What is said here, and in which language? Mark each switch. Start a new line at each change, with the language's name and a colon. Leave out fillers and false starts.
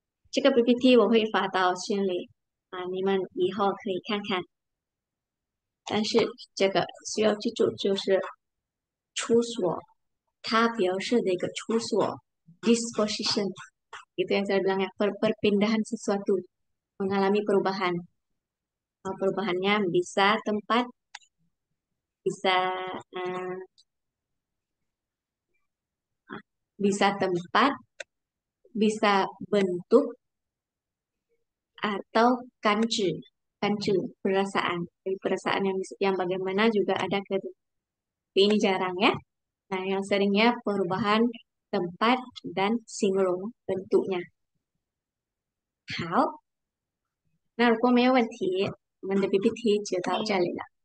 Chinese: 这个 PPT 我会发到群里你们以后可以看看。但是这个需要记住，就是处所，它表示的一个处所
Indonesian: disposition itu yang saya bilang ya perpindahan sesuatu mengalami perubahan. Perubahannya bisa tempat, bisa eh, bisa tempat, bisa bentuk atau kanji. Kanji perasaan. Jadi perasaan yang bagaimana juga ada ke tapi ini jarang ya. Nah, yang seringnya perubahan tempat dan singlung bentuknya.
Chinese: 好，那如果没有问题，我们的 PPT 就到这里了。